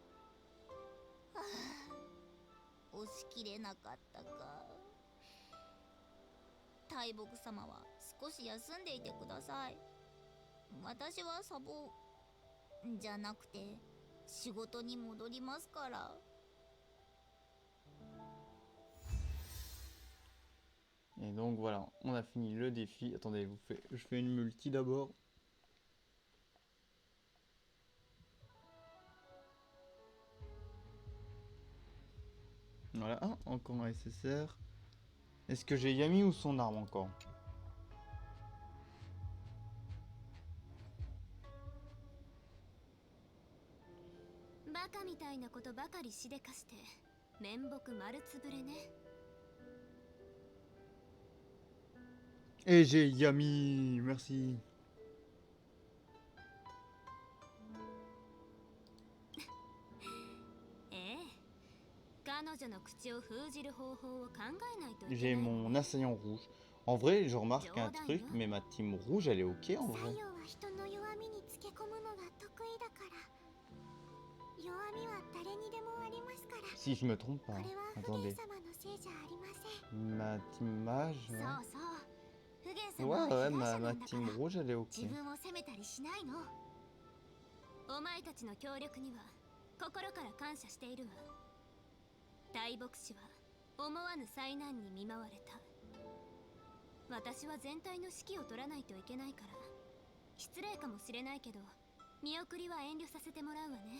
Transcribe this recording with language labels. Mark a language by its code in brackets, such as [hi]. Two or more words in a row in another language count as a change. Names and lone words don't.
[ja] 押し切れなかったか。大木様は少し休んでいてください。私はサボじゃなくて仕事に戻りますから。 [fr] Et donc voilà, on a fini le défi. Attendez, je fais une multi d'abord. Voilà, ah, encore un SSR. Est-ce que j'ai Yami ou son arme encore? [ja] バカみたいなことばかりしでかして面目丸つぶれね。 [fr] Et j'ai Yami, merci. [ja] ええ、彼女の口を封じる方法を考えないといけ [fr] J'ai [ja] ない。 [fr] mon assaillant rouge. En vrai, je remarque un truc, mais ma team rouge, elle est ok en [ja] 太 [fr] vrai. [ja] 陽は人の弱みにつけ込むのが得意だから。弱みは誰にでもありますから。 [fr] Si je me trompe [ja] こ [fr] pas. [ja] れは不 [fr] Attendez. [ja] 言様のせいじゃありません。 [fr] Ma team mage. [ja] そう [fr] Ouais, [ja] そう。不言様は [fr] ouais, [ja] 被害 [fr] ma [ja] 者なんだか [fr] team [ja] ら [fr] rouge, elle est ok. [ja] 自分を責めたりしないの。お前たちの協力には心から感謝しているわ。大牧師は思わぬ災難に見舞われた。私は全体の指揮を取らないといけないから失礼かもしれないけど見送りは遠慮させてもらうわね。